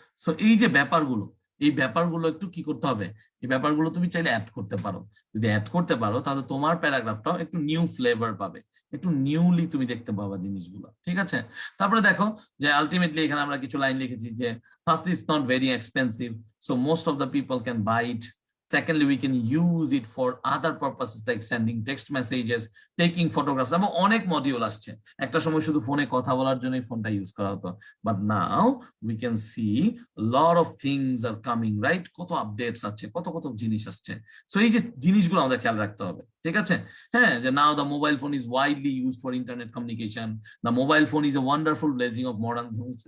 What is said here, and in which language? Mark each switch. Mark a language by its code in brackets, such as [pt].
[bn] So এই যে ব্যাপারগুলো, এই ব্যাপারগুলো একটু কি করতে হবে, এই ব্যাপারগুলো তুমি চাইলে অ্যাড করতে পারো। যদি অ্যাড করতে পারো তাহলে তোমার প্যারাগ্রাফটাও একটু নিউ ফ্লেভার পাবে, একটু নিউলি তুমি দেখতে পাবা জিনিসগুলো। ঠিক আছে? তারপরে দেখো যে আলটিমেটলি এখানে আমরা কিছু লাইন লিখেছি যে [en] First it's not very expensive, so most of the people can buy it. Secondly, we can use it for other purposes like sending text messages, taking photographs. [bn] এবং অনেক মডিউল আসছে, একটা সময় শুধু ফোনে কথা বলার জন্যই ফোনটা ইউজ করা হতো, but now [en] we can see lot of things are coming, [bn] right? কত আপডেটস আছে, কত কত জিনিস আসছে। সো এই যে জিনিসগুলো আমাদের খেয়াল রাখতে হবে। ঠিক আছে? [en] হ্যাঁ, যে now the mobile phone is widely used for internet communication, the mobile phone is a wonderful blessing of modern things.